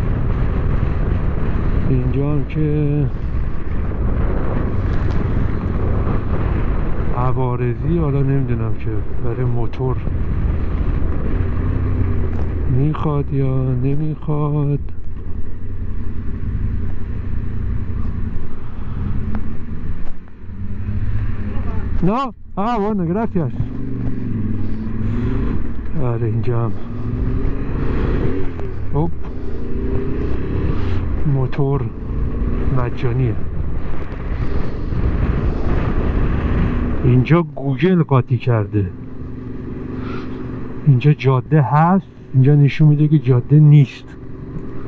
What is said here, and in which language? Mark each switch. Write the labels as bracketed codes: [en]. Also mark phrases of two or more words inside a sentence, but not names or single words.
[fa] اینجا هم که عوارضی، حالا نمیدونم که برای موتور میخواد یا نمیخواد. [es] No, bueno, gracias. [fa] آره اینجا هم موتور مجانیه. اینجا گوگل قاطی کرده، اینجا جاده هست، اینجا نشون میده که جاده نیست.